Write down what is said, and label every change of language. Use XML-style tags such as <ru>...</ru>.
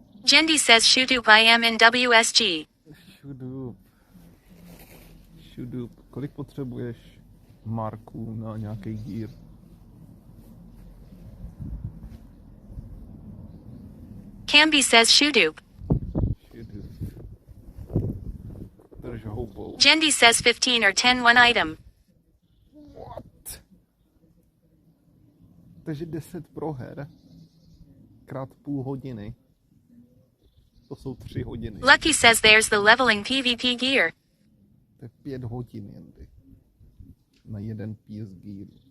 <en>Jendi says Shootup I am in WSG. Šudup.</en> <cs>Kolik potřebuješ marků na nějaký dír?</cs> <en>Camby says Shootup.</en> <cs>Drž houbou.</cs> <en>Jendi says 15 or 10 one item. What?</en> <cs>Takže 10 proher krát půl hodiny. To jsou 3 hodiny.</cs> <en>Lucky says there's the leveling PvP gear.</en> <cs>To je 5 hodin jendy. Na jeden piece gear.</cs>